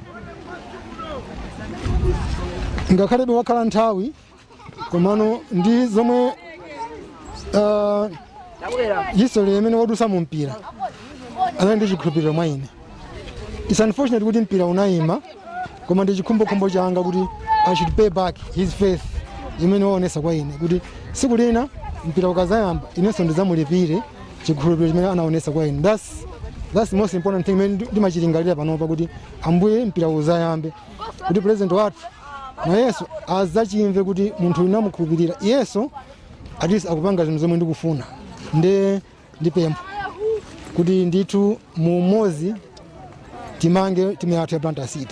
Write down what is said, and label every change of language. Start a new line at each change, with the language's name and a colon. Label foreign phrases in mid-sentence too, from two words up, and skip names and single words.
Nyanja: Ngakhalebe wakhala nthawi, komano ndi zomwe history imene wadusa mu mpira anali ndi chikhulupiriro mwa ine.
English: It's unfortunate
Nyanja: kuti mpira unayima, koma ndi chikhumbokhumbo changa kuti
English: I should pay back his faith
Nyanja: imene waonesa kwa ine, kuti siku lina mpira ukazayamba inenso ndizamulipire chikhulupiriro chimene anaonesa kwa ine.
English: That's the most important thing
Nyanja: imene ndimachilingalira panopa, kuti Ambuye mpira uzayambe, kuti president wathu na Yesu azachimve kuti munthu unamukhulupirira. Yesu
English: at least
Nyanja: akupanga zinthu zomwe ndikufuna. Ndipempha kuti ndithu mumozi timange timu yathu ya Blantyre City.